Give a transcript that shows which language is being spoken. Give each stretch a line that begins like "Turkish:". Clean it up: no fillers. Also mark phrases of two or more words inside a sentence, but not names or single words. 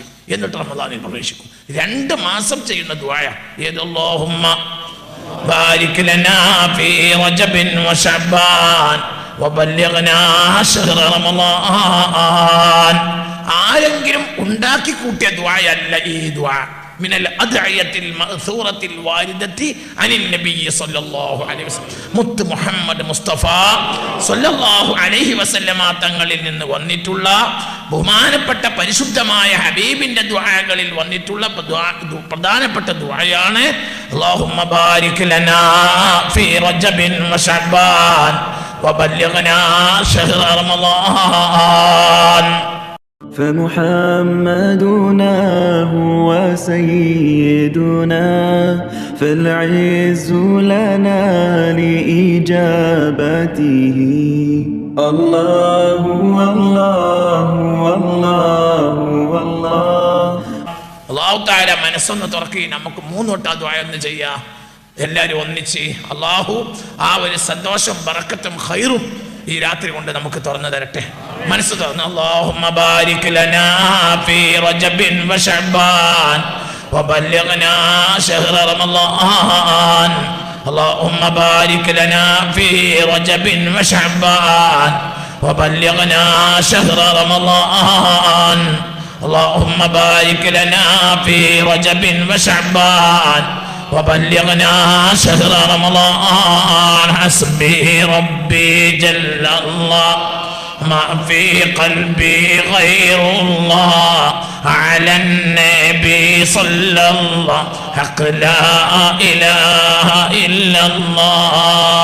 Malayalam: എന്നിട്ട് റമളാനിൽ പ്രവേശിക്കും. 2 മാസം ചെയ്യുന്ന ദുആ. ഏത്?
Arabic: اللهم بارك لنا في رجب وشعبان وبلغنا شهر رمضان.
Malayalam: ആരെങ്കിലും ഉണ്ടാക്കി കൂട്ടിയ ദുആയല്ല ഈ ദുആ.
Arabic: من الأدعية المأثورة الواردة عن النبي صلى الله عليه وسلم.
Malayalam: മുത്ത് മുഹമ്മദ് മുസ്തഫ
Arabic: صلى الله عليه وسلم
Malayalam: തങ്ങളിൽ നിന്ന് വന്നിട്ടുള്ള ബഹുമാനപ്പെട്ട പരിശുദ്ധമായ ഹബീബിന്റെ ദുആകളിൽ വന്നിട്ടുള്ള പ്രധാനപ്പെട്ട ദുആയാണ്
Arabic: اللهم بارك لنا في رجب وشعبان وبلغنا شهر رمضان. فمحمدنا هو سيدنا فالعز لنا لإجابته. الله والله والله والله. الله تعالى
Malayalam: മനസ്സൊന്ന് തുറക്കി നമുക്ക് 3 വട്ടം ദുആ ഒന്ന് ചെയ്യാം. എല്ലാവരും ഒന്നിച്ച് അല്ലാഹു ആ ഒരു സന്തോഷം ബറക്കത്തും ഖൈറും ഈ രാത്രി കൊണ്ട് നമുക്ക് തുറന്നു തരട്ടെ. മനസ്സ് തുറന്ന്
Arabic: اللهم بارك لنا في رجب وشعبان وبلغنا شهر رمضان. اللهم بارك لنا في رجب وشعبان وبلغنا شهر رمضان. اللهم بارك لنا في رجب وشعبان وبلغنا شهر رمضان. حسبي ربي جل الله ما في قلبي غير الله على النبي صلى الله حق لا إله إلا الله.